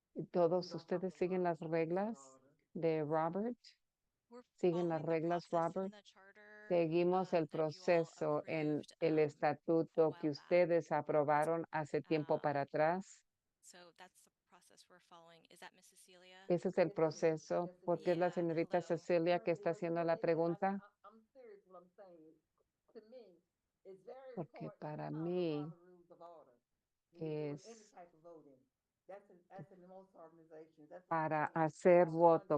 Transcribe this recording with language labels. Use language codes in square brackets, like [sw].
[es] ¿Todos ustedes siguen las reglas de Robert? ¿Siguen las reglas, Robert? Seguimos el proceso en el estatuto que ustedes aprobaron hace tiempo para atrás. [en] So that's the process we're following. Is that Miss Cecilia? [es] Ese es el proceso. ¿Por qué es la señorita Cecilia que está haciendo la pregunta? Porque para mí es para hacer voto.